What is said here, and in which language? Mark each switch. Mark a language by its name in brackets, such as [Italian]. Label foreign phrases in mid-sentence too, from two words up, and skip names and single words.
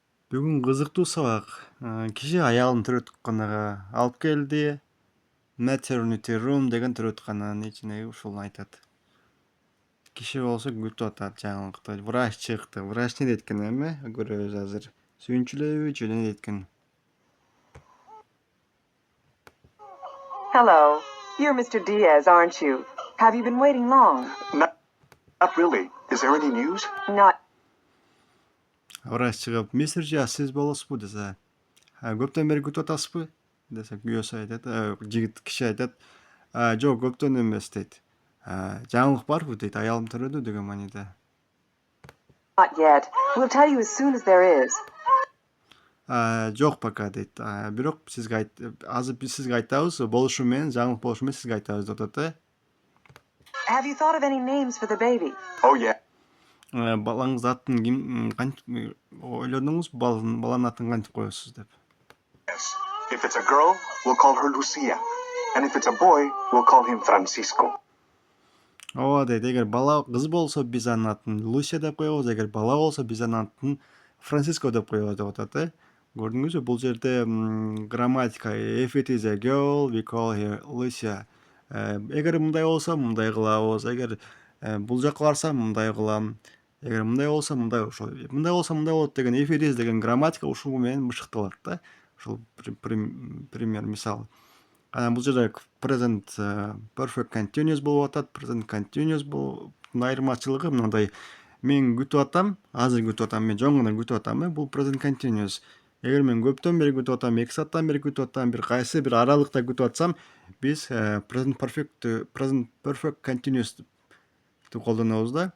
[Kyrgyz] Бүгүн кызыктуу сабак. Киши аялын төрөтканага алып келди. [English] Maternity room [Kyrgyz] деген төрөткананын ичине ушул айтат. Киши болсо күтүп атат жаңылыкты. Врач чыкты. Врач не дейт экен эми? Көрөбүз азыр. Сүйүнчүлөбү же не дейт экен? [English] Hello. You're Mr. Diaz, aren't you? Have you been waiting long? Not really. Is there any news? Not. [Kyrgyz] Врач чыгып, "Мистер Жа, сиз болосузбу?" десе. Көптөн бери күтүп атасызбы? Десе, күйөөсү айтат, жигит киши айтат, "Жок, көптөн эмес" дейт. Жаңылык барбы дейт, аялым төрөдү деген мааниде. [English] Not yet. We'll tell you as soon as there is. [Kyrgyz] Жок пока дейт. Бирок сизге азыр биз сизге айтабыз, болушу менен, жаңылык болушу менен сизге айтабыз деп атат. [English] Have you thought of any names for the baby? Oh, yeah. [Kyrgyz] Балаңыз атын ким ойлодуңузбу? Баланын атын кантип коесуз деп. [English] Yes. If it's a girl, we'll call her Lucia. And if it's a boy, we'll call him Francisco. [Kyrgyz] Ооба дейт, эгер бала кыз болсо биз анын атын Лусия деп коебуз, эгер бала болсо биз анын атын Франциско деп коебуз деп атат. Көрдүңүзбү? Бул жерде грамматика. [English] If it is a girl, we call her Lucia. [Kyrgyz] Эгер мындай болсо мындай кылабыз. Эгер бул жака барсам мындай кылам. Эгер мындай болсо мындай ошол. Мындай болсо мындай болот деген [English] if it is [Kyrgyz] деген грамматика ушул менен бышыкталат да. Ушул пример мисал. Бул жерде [English] present perfect continuous [Kyrgyz] болуп атат. [English] Present continuous [Kyrgyz] бул айырмачылыгы мындай. Мен күтүп атам, азыр күтүп атам, мен жөн гана күтүп атам. Бул [English] present continuous. [Kyrgyz] Эгер мен көптөн бери күтүп атам, 2 сааттан бери күтүп атам, бир кайсы бир аралыкта күтүп атсам, биз [English] present perfect continuous [Kyrgyz] деп колдонобуз да.